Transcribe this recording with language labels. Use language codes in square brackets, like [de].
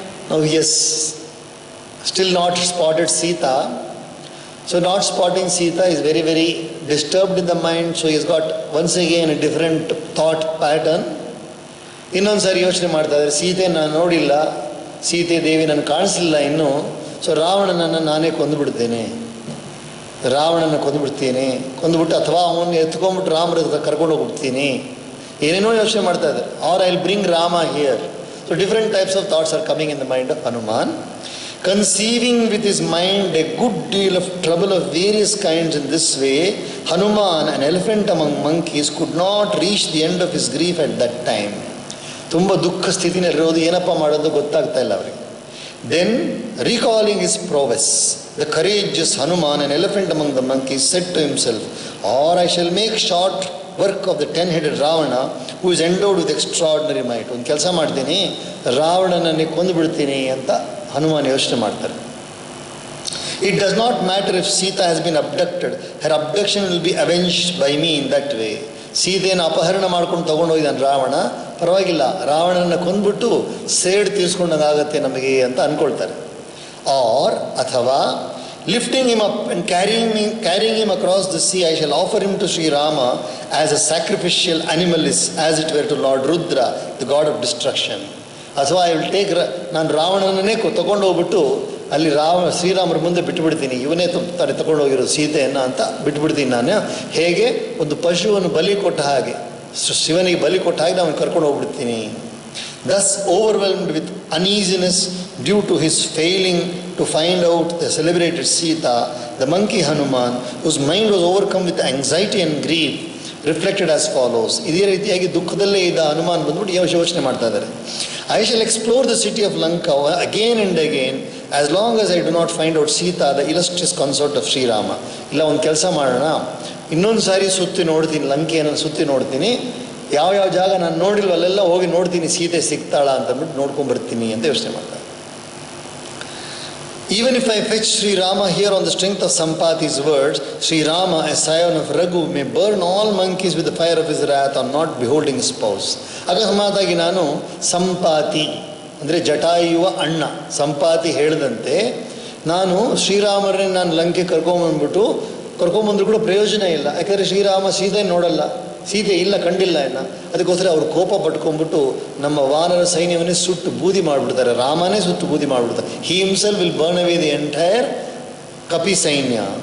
[en] Now he has still not spotted Sita. So not spotting Sita is very, very disturbed in the mind. So he has got once again a different thought pattern. [kn] ಇನ್ನೊಂದು ಸಾರಿ ಯೋಚನೆ ಮಾಡ್ತಾ ಇದ್ದಾರೆ, ಸೀತೆ ನಾನು ನೋಡಿಲ್ಲ, ಸೀತೆ ದೇವಿ ನಾನು ಕಾಣಿಸಲಿಲ್ಲ ಇನ್ನೂ. So ರಾವಣನನ್ನು ನಾನೇ ಕೊಂದುಬಿಡ್ತೇನೆ, ರಾವಣನ ಕೊಂದುಬಿಟ್ಟು ಅಥವಾ ಅವನ್ನ ಎತ್ಕೊಂಡ್ಬಿಟ್ಟು ರಾಮರ ಕರ್ಕೊಂಡು ಹೋಗ್ಬಿಡ್ತೀನಿ, ಏನೇನೋ ಯೋಚನೆ ಮಾಡ್ತಾ ಇದ್ದಾರೆ. [en] Or I will bring Rama here. So different types of thoughts are coming in the mind of Hanuman. Conceiving with his mind a good deal of trouble of various kinds in this way, Hanuman, an elephant among monkeys, could not reach the end of his grief at that time. [kn] ತುಂಬ ದುಃಖ ಸ್ಥಿತಿನಲ್ಲಿರೋದು, ಏನಪ್ಪ ಮಾಡೋದು ಗೊತ್ತಾಗ್ತಾ ಇಲ್ಲ ಅವರಿಗೆ. [en] Then, recalling his prowess, the courageous Hanuman, an elephant among the monkeys, said to himself, or I shall make short work of the 10-headed Ravana, who is endowed with extraordinary might. [kn] ಒಂದು ಕೆಲಸ ಮಾಡ್ತೀನಿ, ರಾವಣನನ್ನೇ ಕೊಂದು ಬಿಡ್ತೀನಿ ಅಂತ ಹನುಮಾನ್ ಯೋಚನೆ ಮಾಡ್ತಾರೆ. [en] It does not matter if Sita has been abducted, her abduction will be avenged by me in that way. [kn] ಸೀತೆಯನ್ನು ಅಪಹರಣ ಮಾಡ್ಕೊಂಡು ತೊಗೊಂಡೋಗಿದ್ದಾನೆ ರಾವಣ, ಪರವಾಗಿಲ್ಲ, ರಾವಣನ ಕೊಂದ್ಬಿಟ್ಟು ಸೇಡ್ ತೀರಿಸ್ಕೊಂಡಂಗಾಗತ್ತೆ ನಮಗೆ ಅಂತ ಅಂದ್ಕೊಳ್ತಾರೆ. [en] Or ಅಥವಾ lifting him up and carrying him across the sea, I shall offer him to Sri Rama as a sacrificial animal, as it were to Lord Rudra, the god of destruction. [kn] ಅಥವಾ [en] I will take, [kn] ನಾನು ರಾವಣನನ್ನೇ ತಗೊಂಡು ಹೋಗ್ಬಿಟ್ಟು ಅಲ್ಲಿ ಶ್ರೀರಾಮರ ಮುಂದೆ ಬಿಟ್ಟುಬಿಡ್ತೀನಿ, ಇವನೇ ತಗೊಂಡು ಹೋಗಿರೋ ಸೀತೆಯನ್ನು ಅಂತ ಬಿಟ್ಬಿಡ್ತೀನಿ ನಾನು. ಹೇಗೆ ಒಂದು ಪಶುವನ್ನು ಬಲಿ ಕೊಟ್ಟ ಹಾಗೆ, ಶಿವನಿಗೆ ಬಲಿ ಕೊಟ್ಟ ಹಾಗೆ ನಾನು ಕರ್ಕೊಂಡು ಹೋಗ್ಬಿಡ್ತೀನಿ. [en] Thus overwhelmed with uneasiness due to his failing to find out the celebrated Sita, the monkey Hanuman, whose mind was overcome with anxiety and grief, reflected as follows. [kn] ಇದೇ ರೀತಿಯಾಗಿ ದುಃಖದಲ್ಲೇ ಇದ್ದ ಹನುಮಾನ್ ಬಂದ್ಬಿಟ್ಟು ಯೋಚನೆ ಮಾಡ್ತಾ ಇದ್ದಾರೆ. [en] I shall explore the city of Lanka again and again as long as I do not find out Sita, the illustrious consort of Sri Rama. [kn] ಇಲ್ಲ, ಒಂದು ಕೆಲಸ ಮಾಡೋಣ, ಇನ್ನೊಂದು ಸಾರಿ ಸುತ್ತಿ ನೋಡ್ತೀನಿ, ಲಂಕೆಯನ್ನು ಸುತ್ತಿ ನೋಡ್ತೀನಿ, ಯಾವ ಜಾಗ ನಾನು ನೋಡಿಲ್ವ ಅಲ್ಲೆಲ್ಲ ಹೋಗಿ ನೋಡ್ತೀನಿ, ಸೀತೆ ಸಿಗ್ತಾಳ ಅಂತಂದ್ಬಿಟ್ಟು ನೋಡ್ಕೊಂಡ್ಬರ್ತೀನಿ ಅಂತ ಯೋಚನೆ ಮಾಡ್ತಾರೆ. [en] Even if I fetch Sri Rama here on the strength of Sampati's words, Sri Rama, a scion of Raghu, may burn all monkeys with the fire of his wrath on not beholding his spouse. [kn] ಅಕಸ್ಮಾತಾಗಿ ನಾನು ಸಂಪಾತಿ ಅಂದರೆ ಜಟಾಯುವ ಅಣ್ಣ ಸಂಪಾತಿ ಹೇಳಿದಂತೆ ನಾನು ಶ್ರೀರಾಮರನ್ನೇ ನಾನು ಲಂಕೆ ಕರ್ಕೊಂಬಂದ್ರು ಕೂಡ ಪ್ರಯೋಜನ ಇಲ್ಲ. ಯಾಕಂದರೆ ಶ್ರೀರಾಮ ಸೀತೆ ನೋಡಲ್ಲ, ಸೀತೆ ಇಲ್ಲ, ಕಂಡಿಲ್ಲ ಇನ್ನು. ಅದಕ್ಕೋಸ್ಕರ ಅವರು ಕೋಪ ಪಟ್ಕೊಂಡ್ಬಿಟ್ಟು ನಮ್ಮ ವಾನರ ಸೈನ್ಯವನ್ನೇ ಸುಟ್ಟು ಬೂದಿ ಮಾಡಿಬಿಡ್ತಾರೆ, ರಾಮನೇ ಸುಟ್ಟು ಬೂದಿ ಮಾಡಿಬಿಡ್ತಾರೆ. [en] he himself will burn away the entire [kn] ಕಪಿ ಸೈನ್ಯ.